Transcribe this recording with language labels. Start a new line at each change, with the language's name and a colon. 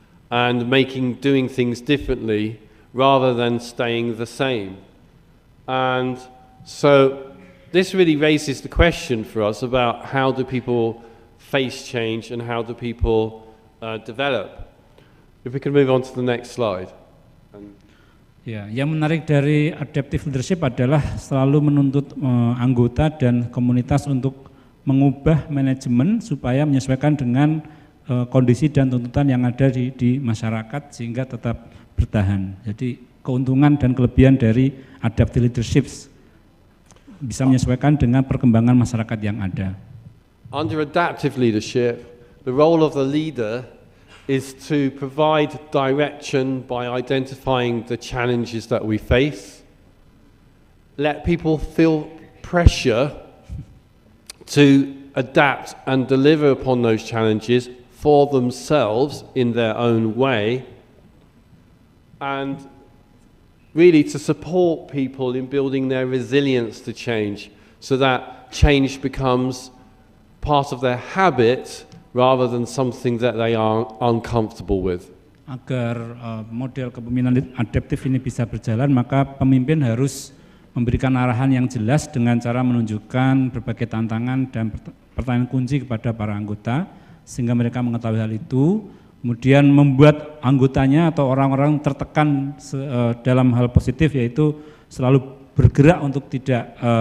English: and doing things differently rather than staying the same. And so this really raises the question for us about how do people face change and how do people develop. If we can move on to the next slide.
Indonesian: Ya, yang menarik dari adaptive leadership adalah selalu menuntut anggota dan komunitas untuk mengubah manajemen supaya menyesuaikan dengan kondisi dan tuntutan yang ada di masyarakat sehingga tetap bertahan. Jadi keuntungan dan kelebihan dari adaptive leadership bisa menyesuaikan dengan perkembangan masyarakat yang ada.
English: Under adaptive leadership, the role of the leader is to provide direction by identifying the challenges that we face, let people feel pressure to adapt and deliver upon those challenges for themselves in their own way, and really to support people in building their resilience to change so that change becomes part of their habit rather than something that they are uncomfortable with.
Indonesian: Agar model kepemimpinan adaptif ini bisa berjalan, maka pemimpin harus memberikan arahan yang jelas dengan cara menunjukkan berbagai tantangan dan pertanyaan kunci kepada para anggota sehingga mereka mengetahui hal itu, kemudian membuat anggotanya atau orang-orang tertekan dalam hal positif, yaitu selalu bergerak untuk tidak